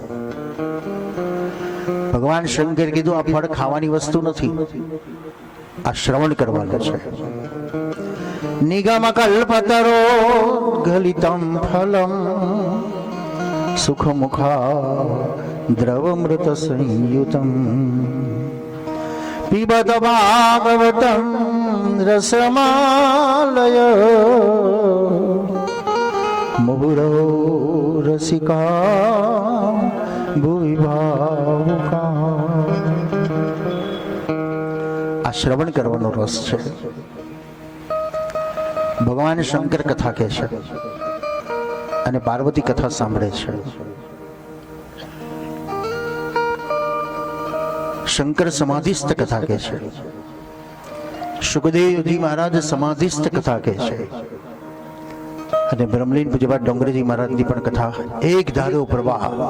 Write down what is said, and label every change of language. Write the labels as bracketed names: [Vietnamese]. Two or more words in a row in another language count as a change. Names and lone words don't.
[Gujarati] ભગવાન શંકર કીધું, આ ફળ ખાવાની વસ્તુ નથી, આ શ્રવણ કરવાનું છે. [Sanskrit] નિગમ કલ્પતરો ગલિતમ ફલમ સુખમુખા દ્રવમૃત સંયુતમ પિબત ભાગવતમ रसमालय मुहुरो रसिका भुवि भावुका। [Gujarati] આ શ્રવણ કરવાનો રસ છે। ભગવાન શંકર કથા કહે છે અને પાર્વતી કથા સાંભળે છે। શંકર સમાધિસ્થ કથા કહે છે, સુખદેવજી મહારાજ સમાધિસ્થ કથા કહે છે અને બ્રહ્મલીન પૂજ્યપાદ ડોંગરેજી મહારાજની પણ કથા એક ધારો પ્રવાહ।